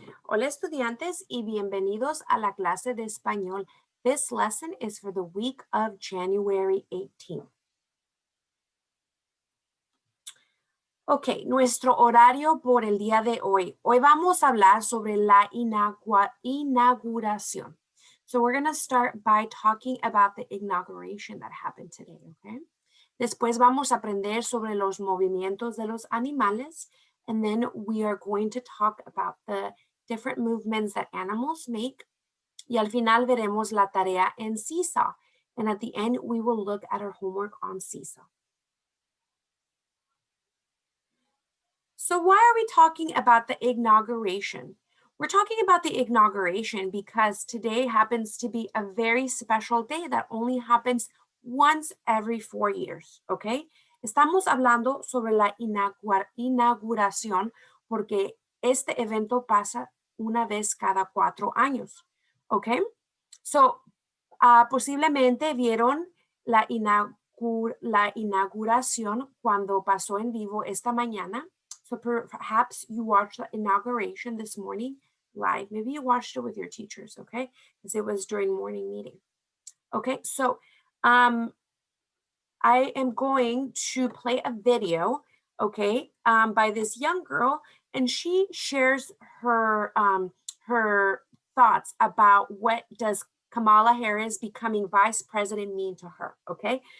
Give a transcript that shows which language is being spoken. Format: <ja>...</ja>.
<es>Hola estudiantes y bienvenidos a la clase de español.</es> <en>This lesson is for the week of January 18th.</en> <es>Ok, nuestro horario por el día de hoy. Hoy vamos a hablar sobre la inauguración.</es> <en>So we're going to start by talking about the inauguration that happened today, okay?</en> <es>Después vamos a aprender sobre los movimientos de los animales,</es> <en>and then we are going to talk about the different movements that animals make.</en> <es>Y al final veremos la tarea en Seesaw.</es> <en>And at the end, we will look at our homework on Seesaw. So why are we talking about the inauguration? We're talking about the inauguration because today happens to be a very special day that only happens once every 4 years, okay?</en> <es>Estamos hablando sobre la inauguración porque este evento pasa una vez cada 4 años, okay? So, posiblemente vieron la inauguración cuando pasó en vivo esta mañana.</es> <en>So perhaps you watched the inauguration this morning live. Maybe you watched it with your teachers, okay? Because it was during morning meeting. Okay, so I am going to play a video, okay, by this young girl, and she shares her her thoughts about what does Kamala Harris becoming vice president mean to her, okay?</en>